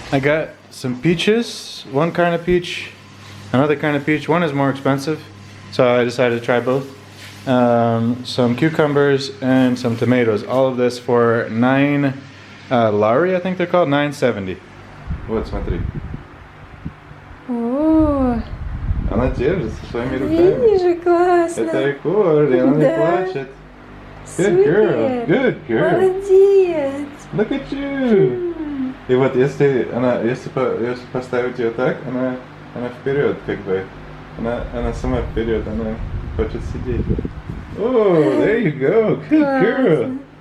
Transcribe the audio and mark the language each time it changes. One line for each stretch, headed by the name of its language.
English: I got some peaches, one kind of peach, another kind of peach. One is more expensive, so I decided to try both. Some cucumbers and some tomatoes. All of this for 9 lari, I think they're called, 9.70.
Russian: Вот, смотри. О, Она держится своими руками. видишь, классно. Это рекорд, и она не плачет.
English: Good girl, good girl.
Russian: Молодец.
English: Look at you.
Russian: И вот если поставить ее так, она вперед, как бы. Она сама вперед, она хочет сидеть.
English: Oh, there you go, good girl.